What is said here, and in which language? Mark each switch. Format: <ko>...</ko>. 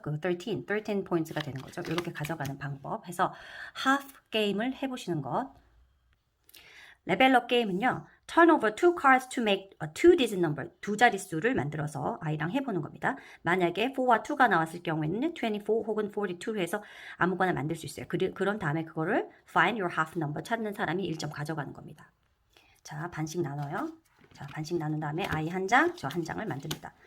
<ko>그</ko> <en>13 points</en> <ko>가 되는 거죠. 이렇게 가져가는 방법 해서 half 게임을 해보시는 것. 레벨업 게임은요.</ko> <en>Turn over two cards to make a two-digit number.</en> <ko>두 자릿수를 만들어서 아이랑 해보는 겁니다. 만약에 4와 2가 나왔을 경우에는 24 혹은 42 해서 아무거나 만들 수 있어요. 그런 다음에 그거를</ko> <en>find your half number</en> <ko>찾는 사람이 1점 가져가는 겁니다. 자, 반씩 나눠요. 자, 반씩 나눈 다음에 아이 한 장, 저 한 장을 만듭니다.</ko>